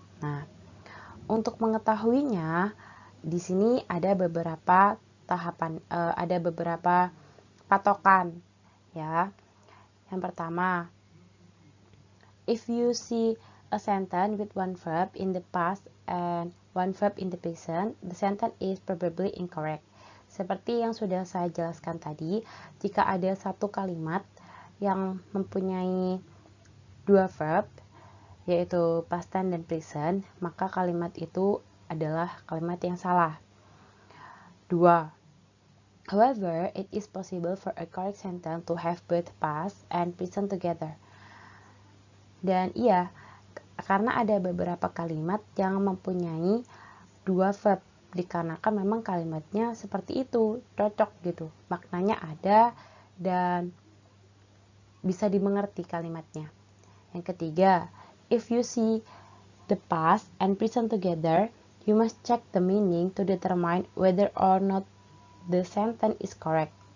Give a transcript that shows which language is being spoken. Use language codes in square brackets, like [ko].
[id] Nah, untuk mengetahuinya di sini ada beberapa tahapan, ada beberapa patokan ya. Yang pertama, [en] if you see a sentence with one verb in the past and one verb in the present, the sentence is probably incorrect. [id] Seperti yang sudah saya jelaskan tadi, jika ada satu kalimat yang mempunyai dua verb, yaitu past tense dan present, maka kalimat itu adalah kalimat yang salah. 2. [en] However, it is possible for a correct sentence to have both past and present together. [id] Dan iya, karena ada beberapa kalimat yang mempunyai dua verb, dikarenakan memang kalimatnya seperti itu, cocok gitu, maknanya ada dan bisa dimengerti kalimatnya. Yang ketiga, [en] if you see the past and present together, you must check the meaning to determine whether or not the sentence is correct.